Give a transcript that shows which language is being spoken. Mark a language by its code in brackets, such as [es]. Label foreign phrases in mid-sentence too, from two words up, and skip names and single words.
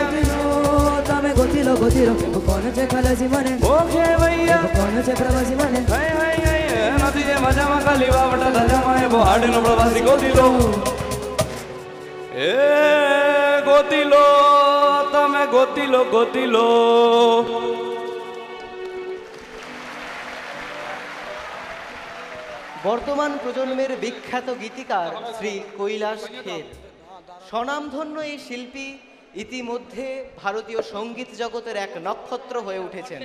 [gu] ગોતીલો તમે ગોતીલો ગોતીલો કોણ છે ખલાસી મને ઓકે ભૈયા કોણ છે પ્રવાસી મને હાય હાય હાય નથી જે મજામાં ખાલી વાવટા ધજામાં એવો આડેનો પ્રવાસી ગોતીલો એ ગોતીલો તમે ગોતીલો ગોતીલો [bn] বর্তমান প্রজন্মের বিখ্যাত গীতিকার শ্রী কৈলাস খের স্বনামধন্য এই শিল্পী ইতিমধ্যে ভারতীয় সঙ্গীত জগতের এক নক্ষত্র হয়ে উঠেছেন।